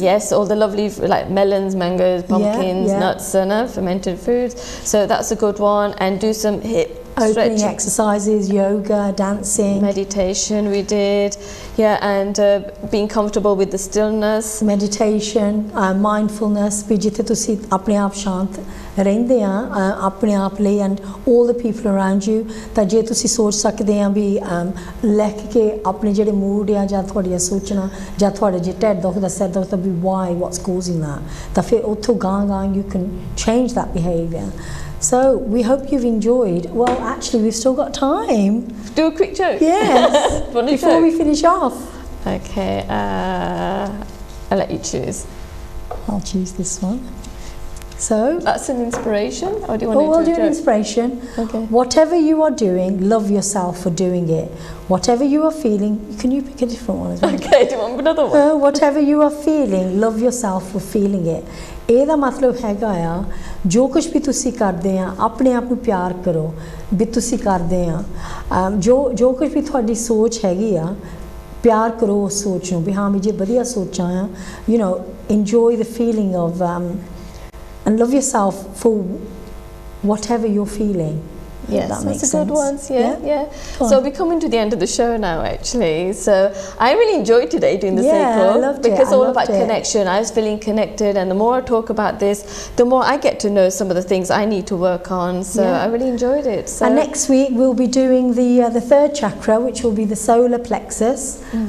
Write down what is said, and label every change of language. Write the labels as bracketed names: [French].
[English] Yes, all the lovely like melons, mangoes, pumpkins, nuts, fermented foods. So that's a good one. And do some hip opening exercises, yoga, dancing, meditation we did, and being comfortable with the stillness, meditation, mindfulness, [Punjabi] ਵੀ ਜਿੱਥੇ ਤੁਸੀਂ ਆਪਣੇ ਆਪ ਸ਼ਾਂਤ ਰਹਿੰਦੇ ਆ ਆਪਣੇ ਆਪ ਲਈ [English] and all the people around you [Punjabi] ਤਾਂ ਜੇ ਤੁਸੀਂ ਸੋਚ ਸਕਦੇ ਆ ਵੀ ਲਿਖ ਕੇ ਆਪਣੇ ਜਿਹੜੇ ਮੂਡ ਆ ਜਾਂ ਤੁਹਾਡੀਆਂ ਸੋਚਣਾ ਜਾਂ ਤੁਹਾਡੇ ਜੇ ਢਿੱਡ ਦੁਖਦਾ ਸਿਰ ਦੁਖਦਾ ਵੀ [English] why, what's causing that [Punjabi] ਤਾਂ ਫਿਰ ਉੱਥੋਂ ਗਾਂ [English] you can change that behavior. So we hope you've enjoyed. Well, actually, we've still got time. Do a quick joke. Yes. Before we finish off. Okay. I'll let you choose. I'll choose this one. So that's an inspiration, or do you want to do we'll a do joke? An inspiration. Okay. Whatever you are doing, love yourself for doing it. Whatever you are feeling, can you pick a different one as well? Okay. Do you want another one? Whatever you are feeling, love yourself for feeling it. [Punjabi] ਇਹਦਾ ਮਤਲਬ ਹੈਗਾ ਆ ਜੋ ਕੁਝ ਵੀ ਤੁਸੀਂ ਕਰਦੇ ਆ ਆਪਣੇ ਆਪ ਨੂੰ ਪਿਆਰ ਕਰੋ ਵੀ ਤੁਸੀਂ ਕਰਦੇ ਆ ਜੋ ਕੁਝ ਵੀ ਤੁਹਾਡੀ ਸੋਚ ਹੈਗੀ ਆ ਪਿਆਰ ਕਰੋ ਉਸ ਸੋਚ ਨੂੰ ਵੀ ਹਾਂ ਵੀ ਜੇ ਵਧੀਆ ਸੋਚਾਂ ਆ [English] enjoy the feeling of and love yourself for whatever you're feeling. Yes, that's a good one. Yeah. So we're coming to the end of the show now, actually. So I really enjoyed today doing the circle. I loved because it. All about connection. I was feeling connected, and the more I talk about this, the more I get to know some of the things I need to work on. So I really enjoyed it. So and next week we'll be doing the third chakra, which will be the solar plexus.